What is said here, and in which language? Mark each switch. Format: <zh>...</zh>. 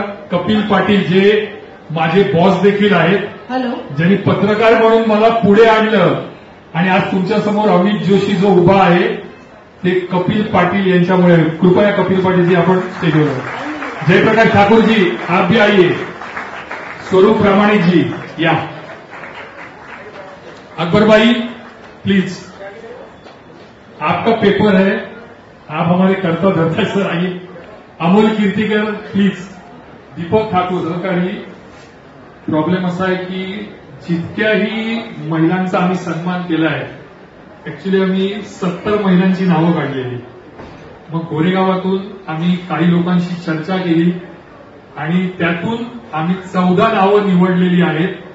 <mr>कपिल पाटील जे माझे बॉस देखील आहेत, हॅलो, ज्यांनी पत्रकार म्हणून मला पुढे आणलं आणि आज तुमच्या समोर अमित जोशी जो उभा आहे ते कपिल पाटील यांच्यामुळे। कृपया कपिल पाटील जी आपण स्टेजवर।</mr> <hi>जयप्रकाश ठाकुर जी आप भी आइए,</hi> <mr>स्वरूप प्रामाणिक जी या,</mr> <hi>अकबर भाई प्लीज, आपका पेपर है, आप हमारे कर्ता धर्ता सर आइए, अमोल कीर्तिकर प्लीज,</hi> <mr>दीपक ठाकूर सहकारी। प्रॉब्लेम असा आहे की जितक्याही महिलांचा आम्ही सन्मान केला आहे, ऍक्च्युली आम्ही 70 महिलांची नावं काढलेली, मग गोरेगावातून आम्ही काही लोकांशी चर्चा केली आणि त्यातून आम्ही 14 नावं निवडलेली आहेत।</mr>